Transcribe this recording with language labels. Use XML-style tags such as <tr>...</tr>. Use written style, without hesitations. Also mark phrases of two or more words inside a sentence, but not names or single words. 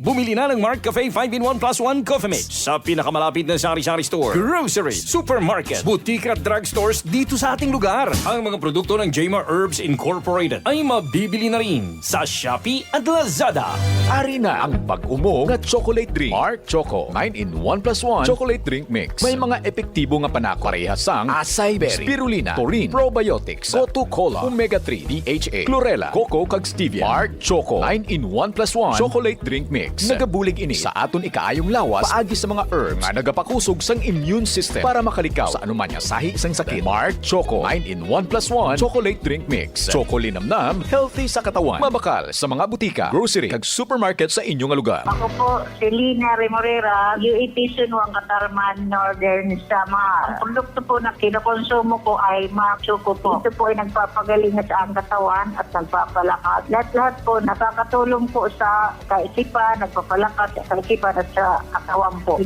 <tl>Bumili na ng Mark Cafe 5-in-1 plus 1 Coffee Mix sa pinakamalapit na sari-sari store, groceries, supermarket, butika at drugstores dito sa ating lugar. Ang mga produkto ng Jmar Herbs Incorporated ay mabibili na rin sa Shopee at Lazada.</tl> <hil>Ari na ang pag-umong na</hil> <en>chocolate drink.</en> <hil>Mark Choco 9-in-1 plus 1 chocolate drink mix. May mga epektibo nga panako parehasang acai berry, spirulina, taurine, probiotics, Gotu-Cola, omega-3, DHA, chlorella, coco kag stevia. Mark Choco 9-in-1 plus 1 chocolate drink mix. Nagabulig ini sa aton ikaayong lawas paagi sa mga herbs nga nagapakusog lusog sang</hil> <en>immune system</en> <hil>para makalikaw sa anuman asahi isang sakit. Mark Choco 9-in-1+1 chocolate drink mix. Choco linamnam, healthy sa katawan. Mabakal sa mga butika, grocery, kag supermarket sa inyong lugar.</hil> <tl>Ako po, si Lina Remorera, UAP Sunwang Katarman Northern Samar. Ang produkto po na kinokonsumo ko ay Mark Choco po. Ito po ay nagpapagaling sa ang katawan at nagpapalakas. Lahat po nakakatulong po sa kaisipan, nagpapalakas sa kaisipan at sa katawan po.</tl>